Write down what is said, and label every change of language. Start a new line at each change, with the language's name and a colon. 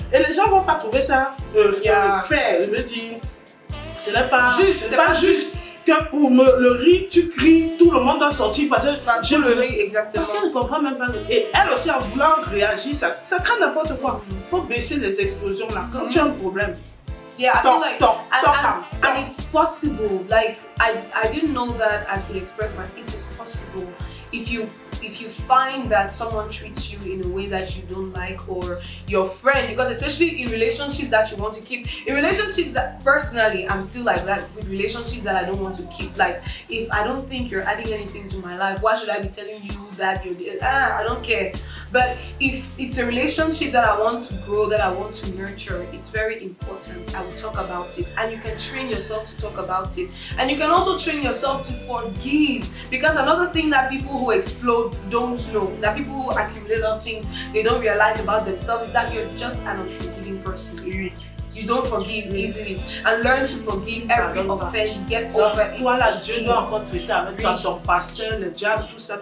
French: Et les gens vont pas trouver ça fair. Je veux dire. Ce n'est pas juste que pour le riz, tu cries, tout le monde doit sortir parce que j'ai le riz, exactement. Parce qu'elle ne comprend même pas. Et elle aussi, en voulant réagir, ça crée n'importe quoi. Il faut baisser les explosions là quand tu as un problème.
English: Yeah, I feel like, and it's possible. Like, I didn't know that I could express it is possible. If you find that someone treats you in a way that you don't like, or your friend, because especially in relationships that you want to keep, in relationships that personally I'm still like that with relationships that I don't want to keep. Like, if I don't think you're adding anything to my life, why should I be telling you that you're I don't care. But if it's a relationship that I want to grow, that I want to nurture, it's very important. I will talk about it, and you can train yourself to talk about it, and you can also train yourself to forgive, because another thing that people who explode don't know, that people who accumulate a lot of things they don't realize about themselves, is that you're just an unforgiving person. You don't forgive easily, and learn to forgive every offense. Get over it.
French: Voilà, Dieu doit encore traiter avec ton pasteur, le diable, tout ça.